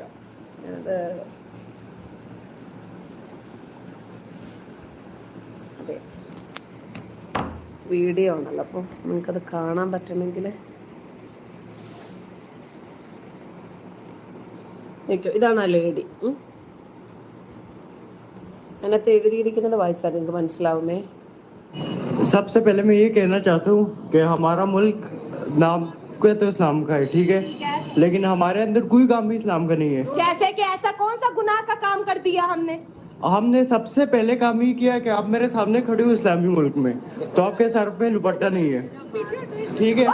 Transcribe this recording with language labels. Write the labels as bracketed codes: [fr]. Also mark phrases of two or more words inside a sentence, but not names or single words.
[ml] അത് അതെ വീഡിയോ ആണല്ലോ, അപ്പോൾ നിങ്ങൾക്കത് കാണാൻ പറ്റണമെങ്കിൽ ഇതാണ് ആ ലേഡി. അതിനകത്ത് എഴുതിയിരിക്കുന്നത് വായിച്ചാൽ നിങ്ങൾക്ക് മനസ്സിലാവുമേ. [ur] سب سے پہلے میں یہ کہنا چاہتا ہوں کہ ہمارا ملک نام کو تو اسلام کا ہے، ٹھیک ہے، لیکن ہمارے اندر کوئی کام بھی اسلام کا نہیں ہے. کیسے کہ ایسا کون سا گناہ کا کام کر دیا ہم نے سب سے پہلے کام یہ کیا ہے کہ آپ میرے سامنے کھڑے ہو اسلامی ملک میں، تو آپ کے سر پہ دوپٹہ نہیں ہے، ٹھیک ہے.